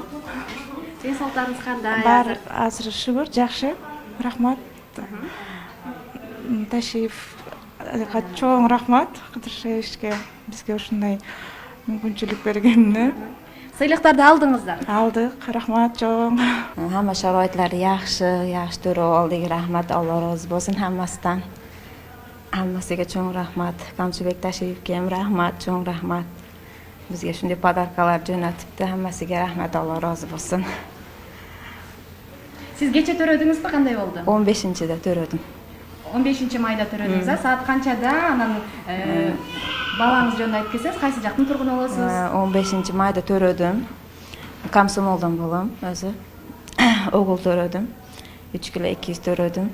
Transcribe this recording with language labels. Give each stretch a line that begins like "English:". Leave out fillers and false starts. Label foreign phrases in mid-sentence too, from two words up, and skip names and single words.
Kyrgyz: Ден соолуктарыңыз кандай? Бар азыр шүгүр, жакшы. Рахмат. Ташиевга чоң рахмат. Кыдыршаевичке бизге ушундай мүмкүнчүлүк бергенине. Сыйлыктарды алдыңыздар? Алдык, рахмат чоң.
Uzbek: Hamma sharoitlar yaxshi to'rov oldik. Rahmat, Alloh rozi bo'lsin hammasidan. Hammasiga cho'ng rahmat. Kamchibek Tashievga ham rahmat, cho'ng rahmat. Bizga shunday podarkalar jo'natibdi. Hammasiga rahmat, Alloh rozi bo'lsin. Siz kecha
Kyrgyz: төрөдүңүзбү, кандай болду? 15-de төрөдүм. 15 майда төрөдүңүз, саат канчада? Анан балаңыз жөнүндө айтып кетсеңиз, кайсы жактын тургуну болосуз? 15 майда төрөдүм. Комсомолдон болом өзү. Огул төрөдүм. 3 kilo 200 төрөдүм.